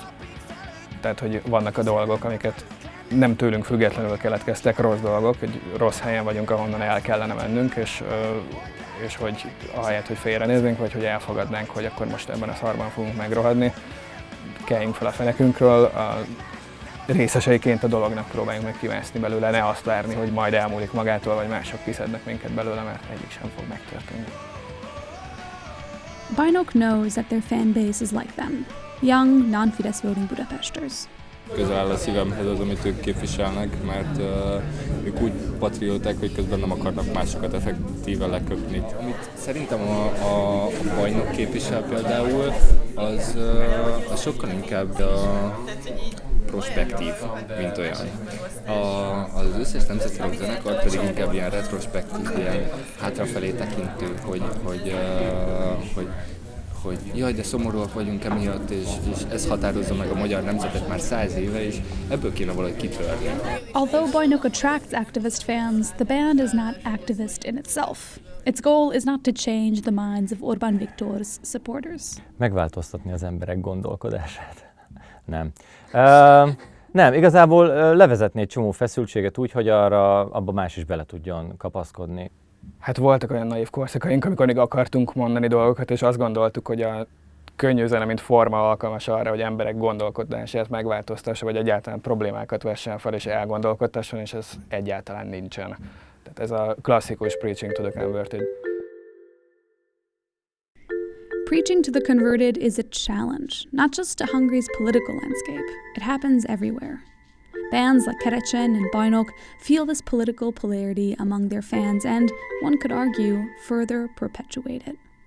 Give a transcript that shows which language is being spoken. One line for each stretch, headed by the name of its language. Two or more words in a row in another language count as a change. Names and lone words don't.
Hungarian: Tehát, hogy vannak a dolgok, amiket nem tőlünk függetlenül keletkeztek, rossz dolgok, hogy rossz helyen vagyunk, ahonnan el kellene mennünk, és hogy ahelyett, hogy félrenéznénk, vagy hogy elfogadnánk, hogy akkor most ebben a szarban fogunk megrohadni, keljünk fel a fenekünkről, a részeseiként a dolognak próbáljunk meg kimászni belőle, ne azt várni, hogy majd elmúlik magától, vagy mások kiszednek minket belőle, mert egyik sem fog megtörténni.
English: Bajnok knows that their fan base is like them, young, non-Fidesz voting Budapesters.
Hungarian: Közel áll a szívemhez az, amit ők képviselnek, mert ők úgy patrióták, hogy közben nem akarnak másokat effektíve leköpni. Amit szerintem a bajnok képvisel például, az sokkal inkább prospektív, mint olyan. Az összes nemzeti rockzenekar pedig inkább ilyen retrospektív, ilyen hátrafelé tekintő, hogy jaj, de szomorúak vagyunk emiatt, és ez határozza meg a magyar nemzetet már 100 éve, és ebből kéne valahogy kitörni.
English: Although Bajnok attracts activist fans, the band is not activist in itself. Its goal is not to change the minds of Orbán Viktor's supporters.
Hungarian: Megváltoztatni az emberek gondolkodását. Nem. Nem, igazából levezetni egy csomó feszültséget úgy, hogy abba más is bele tudjon kapaszkodni. Hát voltak olyan naív korszakaink, amikor még akartunk mondani dolgokat, és azt gondoltuk, hogy a könnyű zene, mint forma alkalmas arra, hogy emberek gondolkodását megváltoztassa, vagy egyáltalán problémákat vessen fel és elgondolkodtasson, és ez egyáltalán nincsen. Tehát ez a klasszikus
English: preaching to the converted. Preaching to the converted is a challenge, not just to Hungary's political landscape. It happens everywhere. Bands like Kárpátia and Bajnok feel this political polarity among their fans and, one could argue, further perpetuate it.